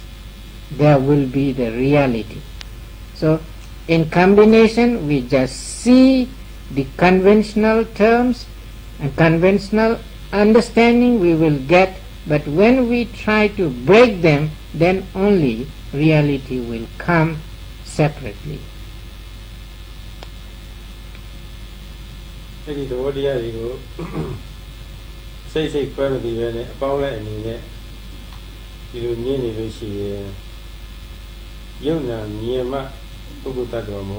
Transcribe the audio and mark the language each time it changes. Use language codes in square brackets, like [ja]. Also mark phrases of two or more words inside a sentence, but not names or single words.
[en] There will be the reality. So in combination we just see the conventional terms and conventional understanding we will get, but when we try to break them, then only reality will come separately. [my] အဲ့ဒီသဘောတရားတွေကိုစိတ်ခွဲမသိပဲနဲ့အပေါင်းလိုက်အနေနဲ့ဒီလိုမြင်နေလို့ရှိရင်ယုံနာမြင်မှပုဂ္ဂိုလ်တ attva မ